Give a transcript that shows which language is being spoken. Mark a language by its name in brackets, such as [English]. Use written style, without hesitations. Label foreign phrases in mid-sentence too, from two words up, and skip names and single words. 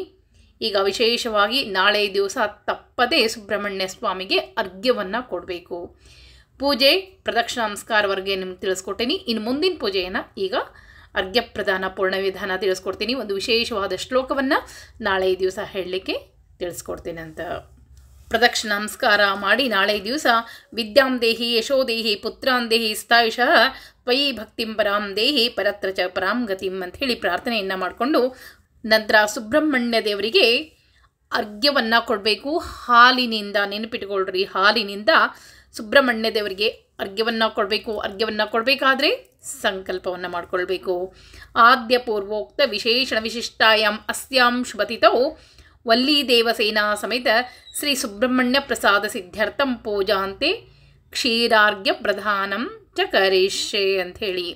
[Kannada] ಈಗ ವಿಶೇಷವಾಗಿ ನಾಳೆ ದಿವಸ ತಪ್ಪದೇ ಸುಬ್ರಹ್ಮಣ್ಯ ಸ್ವಾಮಿಗೆ ಅರ್ಘ್ಯವನ್ನು ಕೊಡಬೇಕು. ಪೂಜೆ ಪ್ರದಕ್ಷಿಣ ನಮಸ್ಕಾರವರೆಗೆ ನಿಮ್ಗೆ ತಿಳಿಸ್ಕೊಟ್ಟೇನಿ. ಇನ್ನು ಮುಂದಿನ ಪೂಜೆಯನ್ನು ಈಗ ಅರ್ಘ್ಯ ಪ್ರದಾನ ಪೂರ್ಣ ವಿಧಾನ ತಿಳಿಸ್ಕೊಡ್ತೀನಿ. ಒಂದು ವಿಶೇಷವಾದ ಶ್ಲೋಕವನ್ನು ನಾಳೆ ದಿವಸ ಹೇಳಲಿಕ್ಕೆ ತಿಳಿಸ್ಕೊಡ್ತೀನಿ ಅಂತ. ಪ್ರದಕ್ಷಿಣ ನಮಸ್ಕಾರ ಮಾಡಿ ನಾಳೆ ದಿವಸ [Sanskrit] विद्यां देहि यशो देहि पुत्रां देहि स्थायुषः त्वयि भक्तिं परां देहि परत्र च परां गतिं [Kannada] ಅಂತ ಹೇಳಿ ಪ್ರಾರ್ಥನೆಯನ್ನು ಮಾಡಿಕೊಂಡು ನಂತರ ಸುಬ್ರಹ್ಮಣ್ಯ ದೇವರಿಗೆ ಅರ್ಘ್ಯವನ್ನು ಕೊಡಬೇಕು. ಹಾಲಿನಿಂದ, ನೆನಪಿಟ್ಕೊಳ್ರಿ, ಹಾಲಿನಿಂದ ಸುಬ್ರಹ್ಮಣ್ಯ ದೇವರಿಗೆ ಅರ್ಘ್ಯವನ್ನು ಕೊಡಬೇಕು. ಅರ್ಘ್ಯವನ್ನು ಕೊಡಬೇಕಾದ್ರೆ ಸಂಕಲ್ಪವನ್ನು ಮಾಡಿಕೊಳ್ಬೇಕು. [Sanskrit] आद्य पूर्वोक्त विशेषण विशिष्टायां अस्यां शुभतिथौ वल्ली देवसेना समेत श्री सुब्रह्मण्य प्रसाद सिद्धार्थं पूजान्ते क्षीरार्घ्य प्रधानं च करिष्ये ಅಂಥೇಳಿ.